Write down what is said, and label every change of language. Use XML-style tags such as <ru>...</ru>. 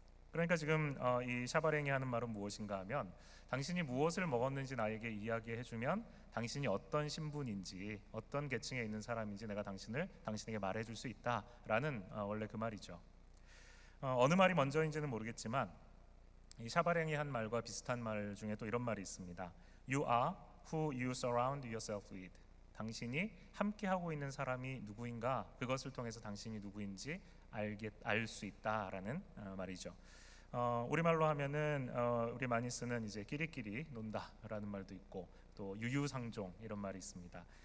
<ko>그러니까 지금 이 샤바랭이 하는 말은 무엇인가 하면 당신이 무엇을 먹었는지 나에게 이야기해주면 당신이 어떤 신분인지 어떤 계층에 있는 사람인지 내가 당신에게 말해줄 수 있다라는 원래 그 말이죠. 어느 말이 먼저인지는 모르겠지만 이 샤바랭이 한 말과 비슷한 말 중에 또 이런 말이 있습니다.</ko> <en>You are who you surround yourself with.</en> <ko>당신이 함께하고 있는 사람이 누구인가, 그것을 통해서 당신이 누구인지 알 수 있다라는 말이죠. 우리말로 하면은 우리 많이 쓰는 이제 끼리끼리 논다라는 말도 있고 또 유유상종 이런 말이 있습니다.</ko>